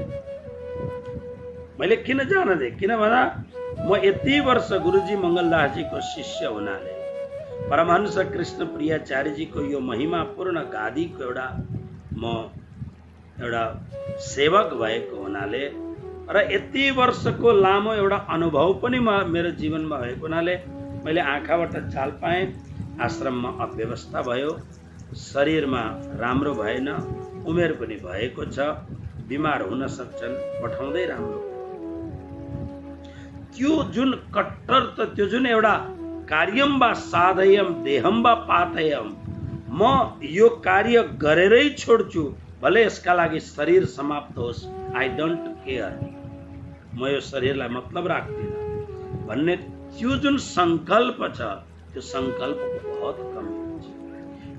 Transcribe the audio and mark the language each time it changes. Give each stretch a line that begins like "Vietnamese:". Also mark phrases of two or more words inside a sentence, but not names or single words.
Nepali: मैले किन जान दिएँ, किन भन्दा म यति वर्ष गुरुजी मङ्गलदासजीको शिष्य हुनाले, परमहंस कृष्ण प्रियाचार्यजीको यो महिमापूर्ण गादीको एउटा सेवक भएको हुनाले र यति वर्षको लामो एउटा अनुभव पनि मेरो जीवनमा भएको हुनाले मैले आँखाबाट चाल पाएँ। आश्रममा अव्यवस्था भयो, शरीरमा राम्रो भएन, उमेर पनि भएको छ, बिमार हुन सक्छन्, पठाउँदै राम्रो। त्यो जुन कट्टर, त्यो जुन एउटा
Sanskrit: कार्यम वा साधयम देहम वा पातयम,
Nepali: म यो कार्य गरेरै छोड्छु, भले यसका लागि शरीर समाप्त होस्,
English: I don't care,
Nepali: म यो शरीरलाई मतलब राख्दिनँ भन्ने त्यो जुन संकल्प छ, त्यो संकल्पको बहुत कमी हुन्छ।